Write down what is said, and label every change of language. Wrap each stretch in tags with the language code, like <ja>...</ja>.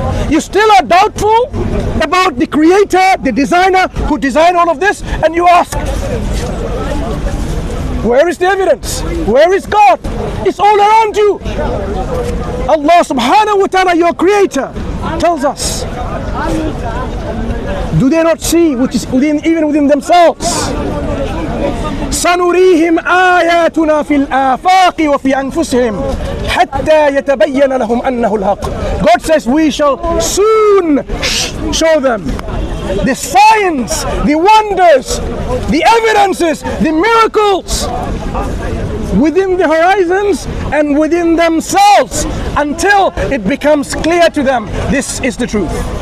<en>You still are doubtful about the creator, the designer who designed all of this, and you ask, where is the evidence? Where is God? It's all around you. Allah subhanahu wa ta'ala, your creator, tells us. Do they not see, which is even within themselves?</en> <ar>سنريهم آياتنا في الآفاق وفي أنفسهم حتى يتبين لهم أنه الحق.</ar> <en>God says we shall soon show them the signs, the wonders, the evidences, the miracles within the horizons and within themselves until it becomes clear to them this is the truth.</en>